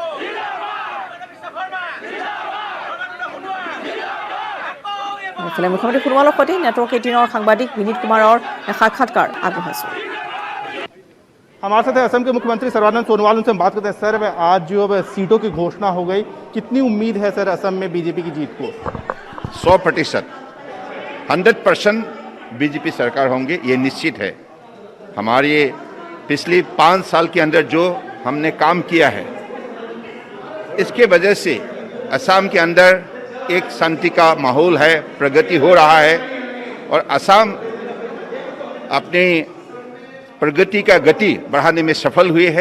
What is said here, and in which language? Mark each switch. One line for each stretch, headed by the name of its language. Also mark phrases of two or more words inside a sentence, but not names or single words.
Assamese: ইফালে মুখ্যমন্ত্ৰী সোণোৱালৰ সৈতে নেটৱৰ্ক 18ৰ সাংবাদিক বিনীত কুমাৰৰ সাক্ষাৎকাৰ আগবঢ়াইছোঁ।
Hindi: हमारे साथ असम के मुख्यमंत्री सर्बानंद सोनोवाल, उनसे हम बात करते हैं। सर, आज जो अब सीटों की घोषणा हो गई, कितनी उम्मीद है सर असम में बीजेपी की जीत को? 100%, 100% बीजेपी सरकार होंगे, ये निश्चित है। हमारे पिछली 5 साल के अंदर जो हमने काम किया है, इसके वजह से असम के अंदर एक शांति का माहौल है, प्रगति हो रहा है और असम अपनी प्रगति का गति बढ़ाने में सफल हुए हैं।